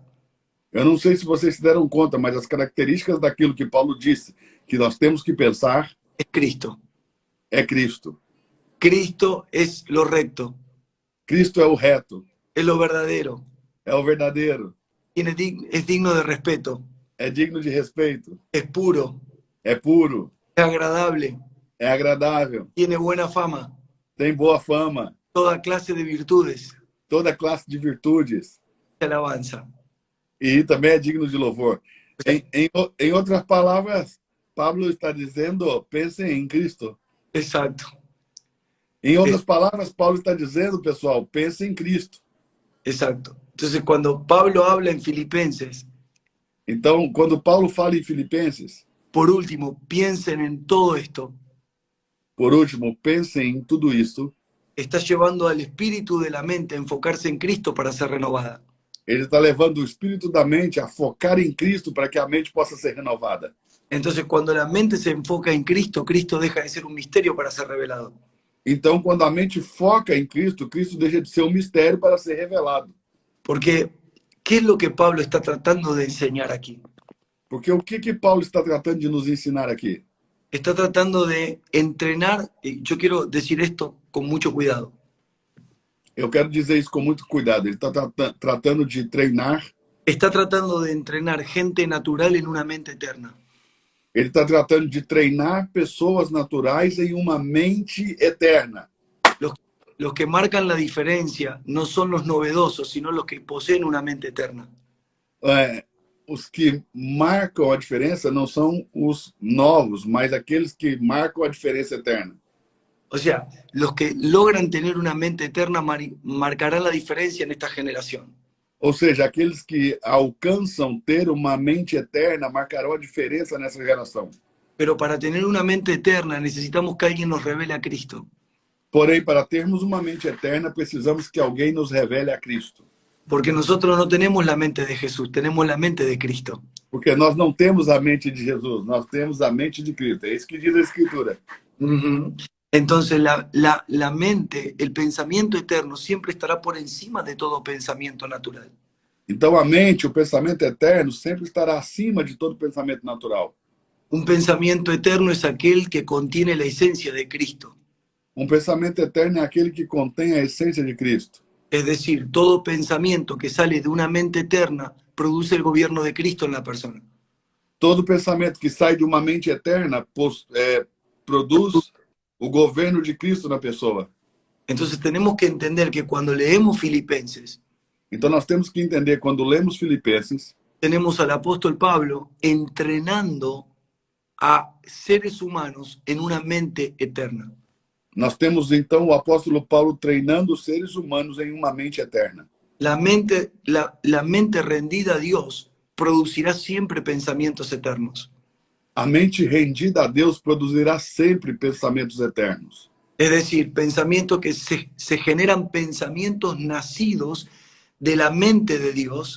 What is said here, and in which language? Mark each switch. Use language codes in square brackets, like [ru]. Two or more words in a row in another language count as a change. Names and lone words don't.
[pt] Eu não sei se vocês se deram conta, mas as características daquilo que Paulo disse que nós temos que pensar [es] es Cristo. [pt] é Cristo. [es] Cristo es lo recto, [pt] Cristo é o reto, [es] es lo verdadero, [pt] é o verdadeiro, [es] es digno de respeto, [pt] é digno de respeito, [es] es puro, [pt] é puro, [es] es agradable, [pt] é agradável, [es] tiene buena fama, [pt] tem boa fama, [es] toda clase de virtudes, [pt] toda classe de virtudes [es] alabanza. [pt] e também é digno de louvor. Em outras palavras, Pablo está dizendo, pensem em Cristo. [es] Exacto, [pt] Em outras palavras, Paulo está dizendo, pessoal, pensem em Cristo. [es] exacto. Entonces, cuando Pablo habla en Filipenses, [pt] Então, quando Paulo fala em Filipenses, [es] por último, piensen en todo esto, [pt] por último, pensem em tudo isso, [es] está llevando al espíritu de la mente a enfocarse en Cristo para ser renovada. [pt] ele está levando o espírito da mente a focar em Cristo para que a mente possa ser renovada. [es] Entonces, cuando la mente se enfoca en Cristo, Cristo deja de ser un misterio para ser revelado. [pt] Então, quando a mente foca em Cristo, Cristo deixa de ser um mistério para ser revelado. [es] Porque, ¿qué es lo que Pablo está tratando de enseñar aquí? [pt] Porque o que Paulo está tratando de nos ensinar aqui? [es] Está tratando de entrenar, y yo quiero decir esto con mucho cuidado. [pt] Eu quero dizer isso com muito cuidado. Ele está tratando de treinar, [es] Está tratando de entrenar gente natural en una mente eterna. [pt] ele está tratando de treinar pessoas naturais em uma mente eterna. [es] Los que marcan la diferencia no son los novedosos, sino los que poseen una mente eterna. [pt] Os que marcam a diferença não são os novos, mas aqueles que marcam a diferença eterna. [es] O sea, los que logran tener una mente eterna marcarán la diferencia en esta generación. [pt] Ou seja, aqueles que alcançam ter uma mente eterna marcarão a diferença nessa geração. [es] Pero para tener una mente eterna necesitamos que alguien nos revele a Cristo. [pt] Porém, para termos uma mente eterna, precisamos que alguém nos revele a Cristo. [es] Porque nosotros no tenemos la mente de Jesús, tenemos la mente de Cristo. [pt] Porque nós não temos a mente de Jesus, nós temos a mente de Cristo. É isso que diz a Escritura. Uhum. [es] Entonces la mente, el pensamiento eterno siempre estará por encima de todo pensamiento natural. [pt] Então a mente, o pensamento eterno, sempre estará acima de todo pensamento natural. [es] Un pensamiento eterno es aquel que contiene la esencia de Cristo. [pt] Um pensamento eterno é aquele que contém a essência de Cristo. [es] Es decir, todo pensamiento que sale de una mente eterna produce el gobierno de Cristo en la persona. [pt] Todo pensamento que sai de uma mente eterna produz o governo de Cristo na pessoa. [es] Entonces tenemos que entender que cuando leemos Filipenses, [pt] Então nós temos que entender, quando lemos Filipenses, [es] tenemos al apóstol Pablo entrenando a seres humanos en una mente eterna. [pt] nós temos então o apóstolo Paulo treinando os seres humanos em uma mente eterna. [es] La mente rendida a Dios producirá siempre pensamientos eternos. [pt] A mente rendida a Deus produzirá sempre pensamentos eternos. [es] Es decir, pensamientos que se generan pensamientos nacidos de la mente de Dios,